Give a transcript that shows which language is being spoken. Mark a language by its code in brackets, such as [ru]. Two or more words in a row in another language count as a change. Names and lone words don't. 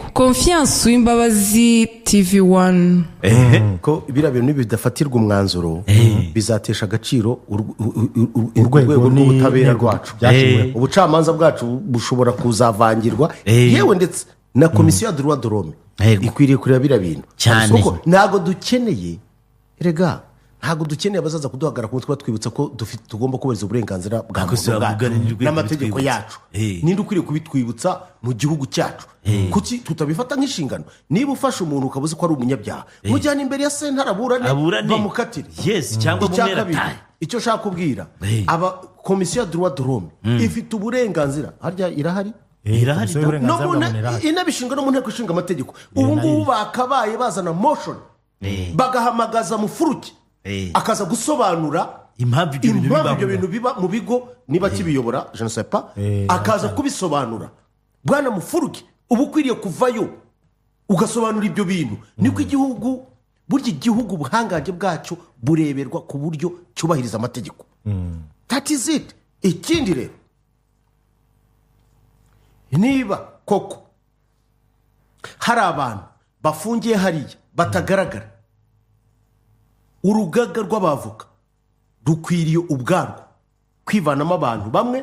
[rw] Confiance w'Imbabazi TV1 ko ibira bintu bidafatirwa umwanzuro bizatesha agaciro urwego rw'ubutabera rwacu. Ubucamanza bwacu bushobora kuzavangirwa yewe ndetse na komisiyo ya [fr] droit de l'homme [rw] ikwiriye kureba bira bintu kuko ntago dukeneye ntago dukeneye abazaza kuduhagara ku mutwe twibutsa ko tugomba kubahiriza uburenganzira bwa muntu n'amategeko yacu. Ninde ukwiriye kubitwibutsa mu gihugu cyacu? Kuki tutabifata nk'inshingano? Niba ufashe umuntu ukabuze ko ari umunyabyaha mujyana imbere ya sentare aburane bamukatire. Yes, cyangwa mumera tayi. Icyo shaka kubwira aba komisiyo ya [fr] droit de l'homme [rw] ifite uburenganzira harya irahari inabishinga no mu nteko ishinga amategeko. Ubu ngubu bakabaye bazana motion bagahamagaza mu furuki akaza gusobanura impamvu ibyo bintu impamvu bibaho. ibyo bintu biba mu bigo niba kibiyobora [fr] je ne sais pas [rw] akaza kubisobanura bwana Mufuruke uba ukwiriye kuvayo ugasobanura ibyo bintu niko igihugu burya igihugu ubuhangange bwacyo bureberwa ku buryo cyubahiriza amategeko [en] that is it. [rw] Ikindi rero niba koko hari abantu bafungiye hariya batagaragara urugaga rw'abavoka rukwiriye ubwarwo kwivanamo abantu bamwe